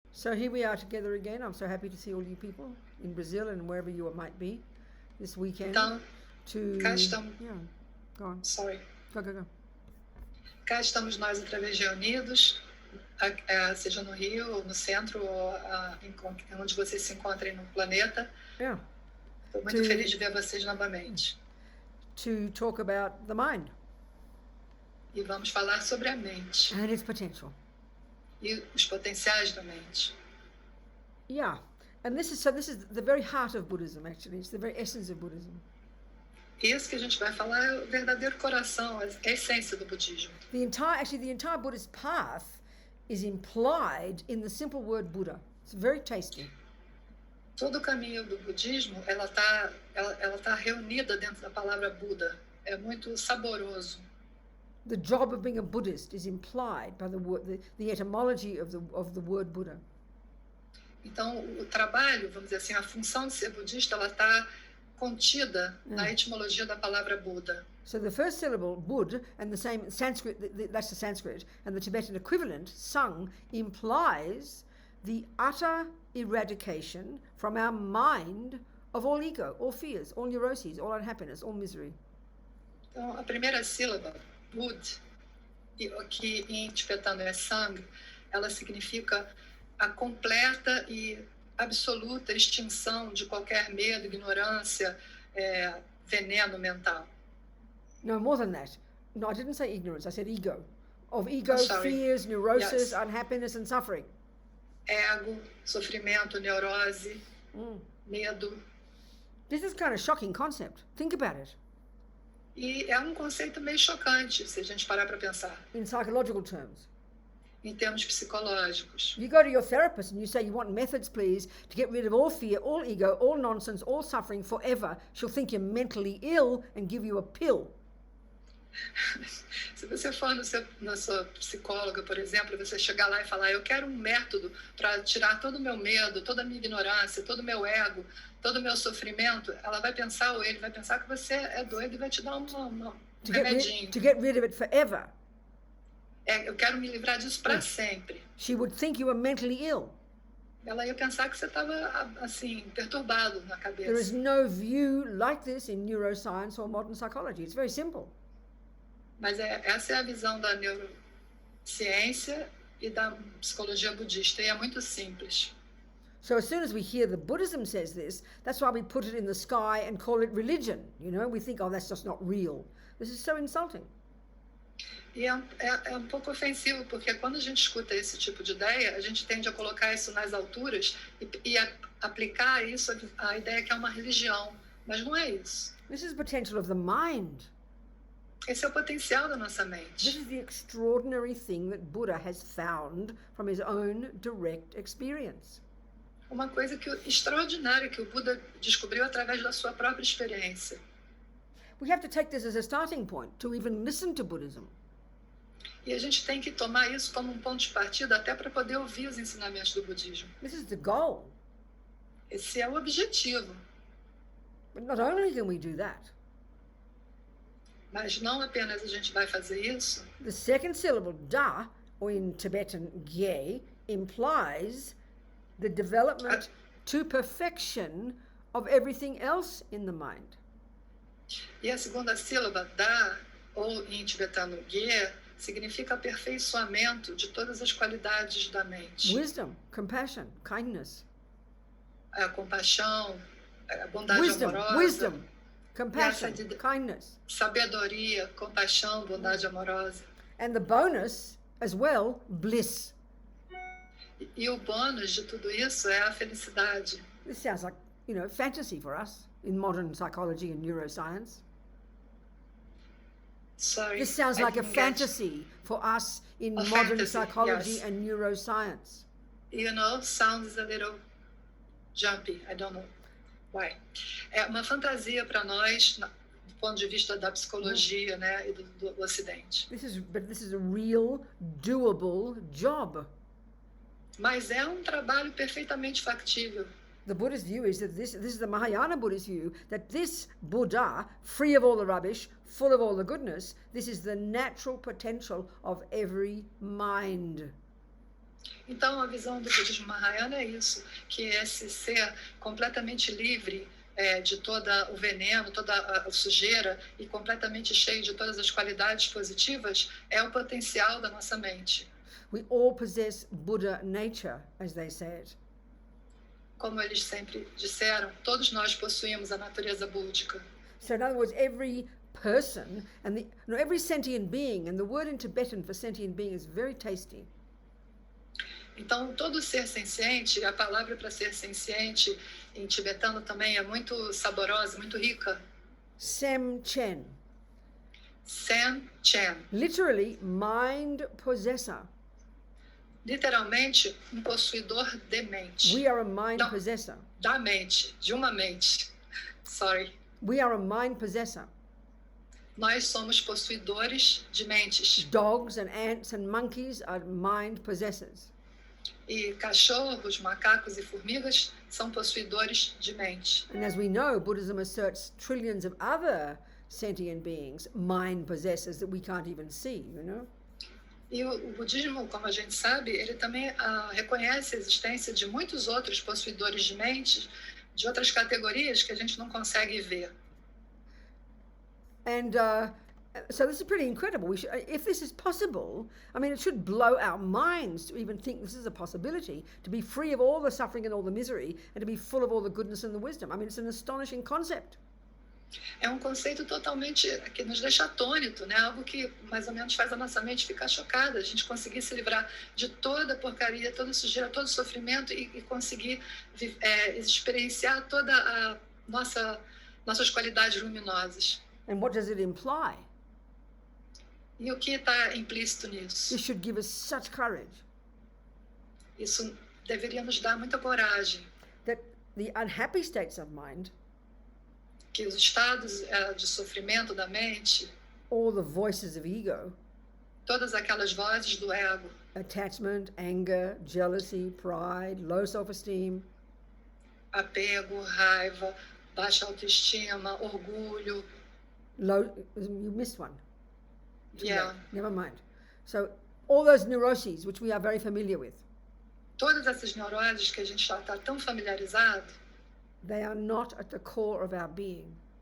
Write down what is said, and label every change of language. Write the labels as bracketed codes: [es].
[en] So here we are together again. I'm so happy to see all you people in Brazil and wherever you might be this weekend. [pt] Então, cá estamos. [en] Yeah, go on. Sorry. Go. [pt] Cá estamos nós outra vez reunidos, seja no Rio, ou no centro, ou onde vocês se encontrem no planeta. [en] Yeah. [pt] Estou muito feliz de ver vocês novamente. [en] To talk about the mind. [pt] E vamos falar sobre a mente. [en] And its potential. [pt] E os potenciais da mente. [en] Yeah. And this is the very heart of Buddhism, actually. It's the very essence of Buddhism. [pt] Isso que a gente vai falar é o verdadeiro coração, a essência do budismo. [en] The entire Buddhist path is implied in the simple word Buddha. It's very tasty. [pt] Todo o caminho do budismo, ela tá reunida dentro da palavra Buda. É muito saboroso. [en] The job of being a Buddhist is implied by the etymology of the word Buddha. [pt] Então, o trabalho, vamos dizer assim, a função de ser budista, ela está contida na etimologia da palavra Buda. [en] So the first syllable, Bud, and the same Sanskrit, that's the Sanskrit, and the Tibetan equivalent, Sang, implies the utter eradication from our mind of all ego, all fears, all neuroses, all unhappiness, all misery. [pt] Então, a primeira sílaba, Bud, que em tibetano é Sang, ela significa a completa e absoluta extinção de qualquer medo, ignorância, veneno mental. [en] No, more than that. No, I didn't say ignorance, I said ego. Of ego, fears, neurosis, unhappiness and suffering. [pt] Ego, sofrimento, neurose, medo. [en] This is kind of a shocking concept. Think about it. [pt] E é conceito meio chocante, se a gente parar para pensar. [en] In psychological terms. [pt] Em termos psicológicos. [en] You go to your therapist and you say, you want methods, please, to get rid of all fear, all ego, all nonsense, all suffering forever. She'll think you're mentally ill and give you a pill. [pt] Se você for na sua psicóloga, por exemplo, você chegar lá e falar, eu quero um método para tirar todo o meu medo, toda a minha ignorância, todo o meu ego, todo o meu sofrimento, ela vai pensar, ou ele vai pensar que você é doido e vai te dar um remedinho. [en] To get rid of it forever. [pt] Eu quero me livrar disso para sempre. [en] She would think you were mentally ill. [pt] Ela ia pensar que você estava, assim, perturbado na cabeça. [en] There is no view like this in neuroscience or modern psychology. It's very simple. [pt] Mas essa é a visão da neurociência e da psicologia budista, e é muito simples. [en] So as soon as we hear the Buddhism says this, that's why we put it in the sky and call it religion. You know, we think, oh, that's just not real. This is so insulting. [pt] E é pouco ofensivo, porque quando a gente escuta esse tipo de ideia, a gente tende a colocar isso nas alturas e aplicar isso a ideia que é uma religião. Mas não é isso. [en] This is the potential of the mind. [pt] Esse é o potencial da nossa mente. [en] This is the extraordinary thing that Buddha has found from his own direct experience. [pt] Uma coisa extraordinária que o Buda descobriu através da sua própria experiência. [en] We have to take this as a starting point to even listen to Buddhism. [pt] E a gente tem que tomar isso como ponto de partida até para poder ouvir os ensinamentos do budismo. [en] This is the goal. [pt] Esse é o objetivo. [en] But not only can we do that. [pt] Mas não apenas a gente vai fazer isso. [en] The second syllable, da, or in Tibetan, gye, implies the development to perfection of everything else in the mind. [pt] E a segunda sílaba, da, ou em tibetano, gye, significa aperfeiçoamento de todas as qualidades da mente. [en] Wisdom, compassion, kindness. [pt] A compaixão, a bondade amorosa. [en] Wisdom, compassion, kindness. [pt] Sabedoria, compaixão, bondade amorosa. [en] And the bonus, as well, bliss. [pt] E o bônus de tudo isso é a felicidade. [en] This sounds like, fantasy for us in modern psychology and neuroscience. Sorry, this sounds like a fantasy for us in modern psychology and neuroscience. Sounds a little jumpy. I don't know why. [pt] É uma fantasia para nós, do ponto de vista da psicologia, né, e do Ocidente. [en] But this is a real, doable job. [pt] Mas é trabalho perfeitamente factível. [en] The Buddhist view is that this is the Mahayana Buddhist view, that this Buddha, free of all the rubbish, full of all the goodness, this is the natural potential of every mind. [pt] Então, a visão do budismo mahayana é isso, que esse ser completamente livre de todo o veneno, toda a sujeira e completamente cheio de todas as qualidades positivas é o potencial da nossa mente. [en] We all possess Buddha nature, as they said. [pt] Como eles sempre disseram, todos nós possuímos a natureza búdica. [en] So in other words, every person and every sentient being, and the word in Tibetan for sentient being is very tasty. [pt] Então, todo ser senciente, a palavra para ser senciente em tibetano também é muito saborosa, muito rica. [bo] Sem Chen. Sen Chen. [en] Literally, mind possessor. [pt] Literalmente, um possuidor de mente. [en] We are a mind possessor. [pt] Da mente, de uma mente. Sorry. [en] We are a mind possessor. [pt] Nós somos possuidores de mentes. [en] Dogs and ants and monkeys are mind possessors. [pt] E cachorros, macacos e formigas são possuidores de mente. [en] And as we know, Buddhism asserts trillions of other sentient beings, mind possessors that we can't even see, you know? [pt] E o budismo, como a gente sabe, ele também reconhece a existência de muitos outros possuidores de mente, de outras categorias que a gente não consegue ver. [en] And so this is pretty incredible. If this is possible, I mean, it should blow our minds to even think this is a possibility, to be free of all the suffering and all the misery, and to be full of all the goodness and the wisdom. I mean, it's an astonishing concept. [pt] É um conceito totalmente que nos deixa atônito, né? Algo que mais ou menos faz a nossa mente ficar chocada. A gente conseguir se livrar de toda a porcaria, toda a sujeira, todo o sofrimento e conseguir experienciar toda a nossas qualidades luminosas. [en] And what does it imply? [pt] E o que está implícito nisso? [en] This should give us such courage. [pt] Isso deveria nos dar muita coragem. [en] That the unhappy states of mind, [pt] que os estados de sofrimento da mente, [en] all the voices of ego, [pt] todas aquelas vozes do ego, [en] attachment, anger, jealousy, pride, low self-esteem, [pt] apego, raiva, baixa autoestima, orgulho. [en] You missed one. Yeah. Never mind. So all those neuroses, which we are very familiar with, [pt] todas essas neuroses que a gente já está tão familiarizado, [en] they are not at the core of our being.